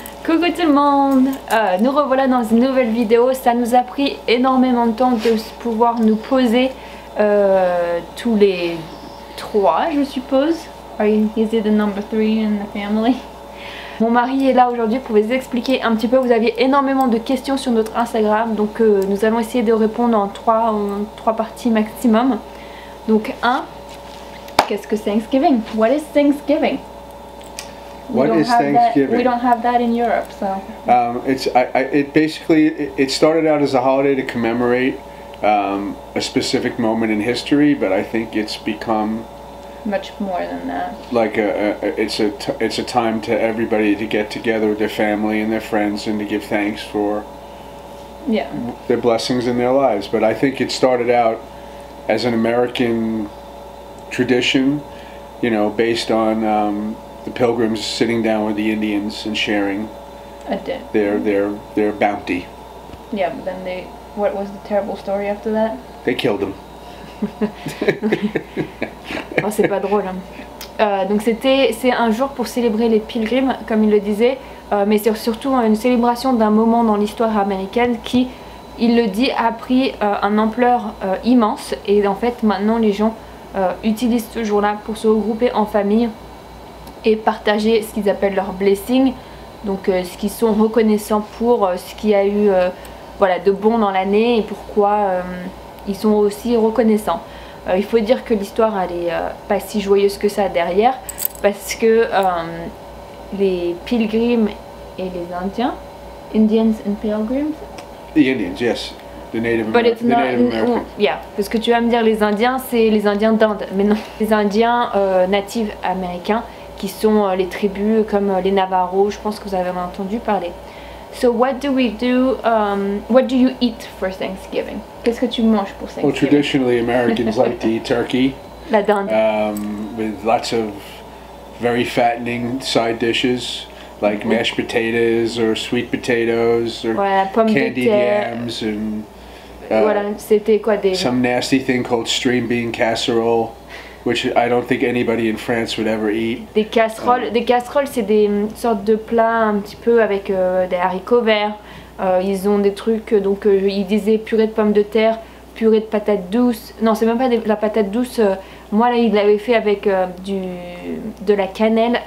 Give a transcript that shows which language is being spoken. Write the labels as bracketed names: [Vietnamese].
[French] Coucou tout le monde, nous revoilà dans une nouvelle vidéo. Ça nous a pris énormément de temps de pouvoir nous poser tous les trois, je suppose. [English] Is it the number 3 in the family? [French] Mon mari est là aujourd'hui pour vous expliquer un petit peu. Vous aviez énormément de questions sur notre Instagram, donc nous allons essayer de répondre en trois parties maximum. Donc qu'est-ce que Thanksgiving? [English] What is Thanksgiving? What is Thanksgiving? We don't have that in Europe, so. It basically started out as a holiday to commemorate a specific moment in history, but I think it's become much more than that. Like it's a time to everybody to get together with their family and their friends and to give thanks for their blessings in their lives. But I think it started out as an American tradition, you know, based on the Pilgrims sitting down with the Indians and sharing their bounty. Yeah, but then what was the terrible story after that? They killed them. [French] Oh, c'est pas drôle. Donc c'est un jour pour célébrer les pilgrims, comme il le disait, mais c'est surtout une célébration d'un moment dans l'histoire américaine qui, il le dit, a pris une ampleur immense. Et en fait maintenant les gens utilisent ce jour-là pour se regrouper en famille et partager ce qu'ils appellent leur blessing, donc ce qu'ils sont reconnaissants pour, ce qu'il y a eu voilà, de bon dans l'année et pourquoi ils sont aussi reconnaissants. Il faut dire que l'histoire elle est pas si joyeuse que ça derrière, parce que les pilgrims et les Indiens, [English] Indians and Pilgrims, the Indians, yes, the Native Americans. [French] Yeah, parce que tu vas me dire les Indiens, c'est les Indiens d'Inde, mais non, les Indiens natifs américains qui sont les tribus comme les Navajos, je pense que vous avez entendu parler. [English] So what do we do? What do you eat for Thanksgiving? [French] Qu'est-ce que tu manges pour Thanksgiving? [English] Well, traditionally Americans like to eat turkey. [French] La dinde. [English] With lots of very fattening side dishes like mashed potatoes or sweet potatoes or candied yams and [French] voilà, c'était quoi des [English] some nasty thing called stream bean casserole, which I don't think anybody in France would ever eat. [French] Des casseroles, c'est des sortes de plats un petit peu avec des haricots verts. Ils ont des trucs, donc ils disaient purée de pommes de terre, purée de patates douces. Non, c'est même pas de la patate douce. Moi là, il l'avait fait avec de la cannelle.